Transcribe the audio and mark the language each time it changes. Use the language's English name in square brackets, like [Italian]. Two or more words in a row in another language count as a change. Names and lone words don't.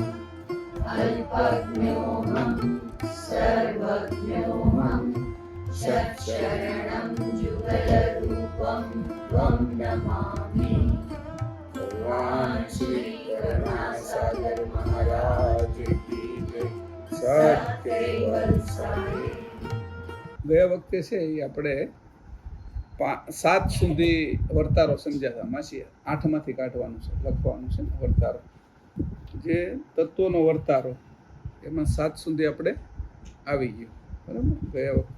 [Sanskrit] अल्पज्ञोऽहं सर्वज्ञोऽहं सच्चरणं जुगलरूपं त्वं नमामि। [Hindi] भगवान श्री करुणासागर महाराज की जय। सत्यवल साई। [Gujarati] ગયા વખતે છે એ આપણે 7 સુધી વર્તારો સમજ્યા હતા માસીએ. 8માંથી કાઢવાનું છે, લખવાનું છે વર્તારો, જે તત્વોનો વર્તારો, એમાં 7 સુધી આપણે આવી ગયું. બરાબર, ગયા વખતે.